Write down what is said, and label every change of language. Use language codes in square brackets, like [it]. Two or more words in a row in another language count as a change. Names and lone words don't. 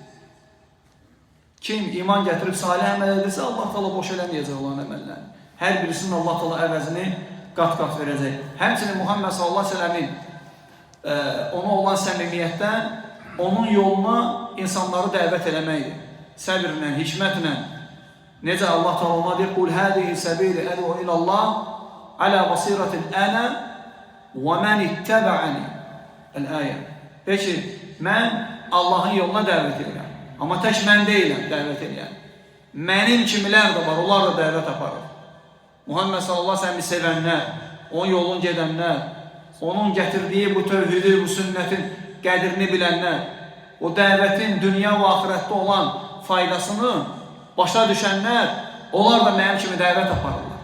[az] Kim iman gətirib salih əməl edirsə, Allah Teala boş eləməyəcək olan əməllərini. Hər birisinin Allah Teala əvəzini qat-qat verəcək. Həmçinin Muhammed [ar] صلى الله عليه وسلم [az] ona olan səmimiyyətdən, onun yoluna insanları dəvət eləməkdir. Səbirlə, hikmətlə. Necə Allah Teala ona deyir, [ar] "قل هذه سبيلي أدعو إلى الله على بصيرة أنا ومن اتبعني." [az] El-ayə. Peki, mən Allahın yoluna dəvət edirəm. Amma tək mən deyiləm dəvət edirəm. Mənim kimilər də var, onlar da dəvət aparır. Muhammed [ar] صلى الله عليه وسلم [az] sevənlər, onun yolunu gedənlər, onun gətirdiyi bu tövhidi, bu sünnətin qədrini bilənlər, o dəvətin dünya və axirətdə olan faydasını başa düşənlər, onlar da mənim kimi dəvət aparırlar.